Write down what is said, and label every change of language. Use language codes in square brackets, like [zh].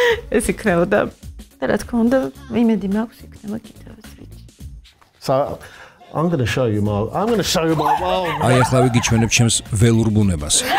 [ka] ეს იქნებოდა და რა თქმა უნდა, იმედი მაქვს იქნება კიდევაც რიჩი. [en] So I'm going to show you my wow. [ka] აი ახლა ვიგიჩვენებ ჩემს ველურ ბუნებას.